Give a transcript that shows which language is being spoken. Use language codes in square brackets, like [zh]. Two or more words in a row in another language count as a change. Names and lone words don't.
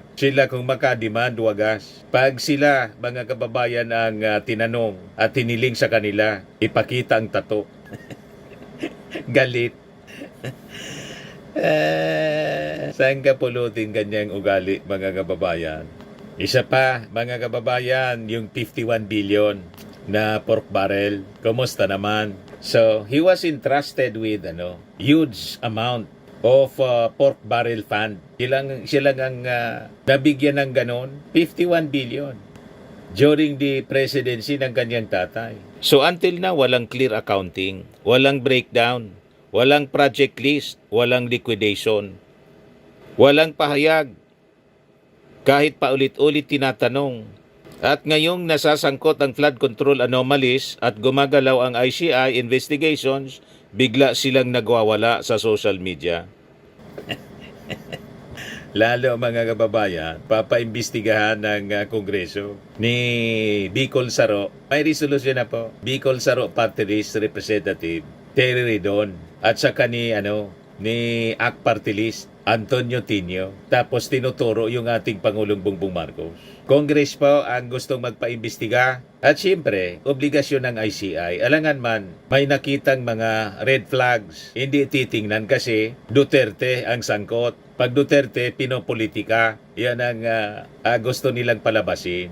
[tl] Sila kung makademand, wagas. Pag sila, mga kababayan, ang tinanong at hiniling sa kanila, ipakita ang tato. Galit. Saan ka pulutin kanyang ugali, mga kababayan? Isa pa, mga kababayan, yung 51 billion na pork barrel. Kumusta naman? [en] So, he was entrusted with huge amount of pork barrel fund. [tl] Sila ang nabigyan ng ganon, 51 billion [en] during the presidency [tl] ng kanyang tatay. So until now, walang [en] clear accounting, [tl] walang breakdown, walang [en] project list, [tl] walang liquidation, walang pahayag. Kahit paulit-ulit tinatanong. At ngayong nasasangkot ang [en] flood control anomalies [tl] at gumagalaw ang ICI investigations, bigla silang nagwawala sa [en] social media. [tl] Lalo mga kababayan, papaimbestigahan ng Kongreso ni Bicol Saro. May resolusyon na po. Bicol Saro Party List Representative Terry Ridon at saka ni ACT Party List Antonio Tino. Tapos tinuturo yung ating Pangulong Bongbong Marcos. Congress po ang gustong magpaimbestiga at siyempre, obligasyon ng ICI. Alangan man, may nakitang mga [en] red flags. [tl] Hindi titingnan kasi Duterte ang sangkot. Pag Duterte, pinopolitika. Yan ang gusto nilang palabasin.